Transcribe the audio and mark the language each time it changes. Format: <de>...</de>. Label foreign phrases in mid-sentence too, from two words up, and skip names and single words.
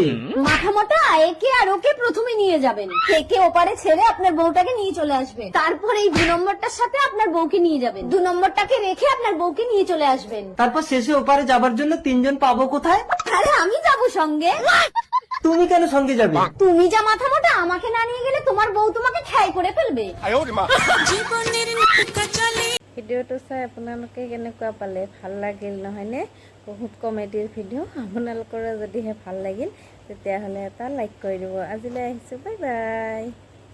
<bn>মাথা মোটা, একে আর ওকে প্রথমে নিয়ে যাবেন, একে ওপারে ছেড়ে আপনার বউটাকে নিয়ে চলে আসবে। তারপর এই 2 নম্বরটার সাথে আপনার বউকে নিয়ে যাবেন, 2 নম্বরটাকে রেখে আপনার বউকে নিয়ে চলে আসবেন। তারপর শেষে ওপারে যাবার জন্য 3 জন পাবো কোথায়? আরে আমি যাবো সঙ্গে। তুমি কেন সঙ্গে যাবে? তুমি যা মাথা মোটা, আমাকে না নিয়ে গেলে তোমার বউ তোমাকে ঠাই করে ফেলবে।</bn> <as>ভিডিঅ'টো চাই আপোনালোকে কেনেকুৱা পালে? ভাল লাগিল নহয়নে? বহুত কমেডিৰ ভিডিঅ'। আপোনালোকৰ যদিহে ভাল লাগিল তেতিয়াহ'লে এটা লাইক কৰি দিব। আজিলৈ আহিছোঁ, বাই বাই।</as>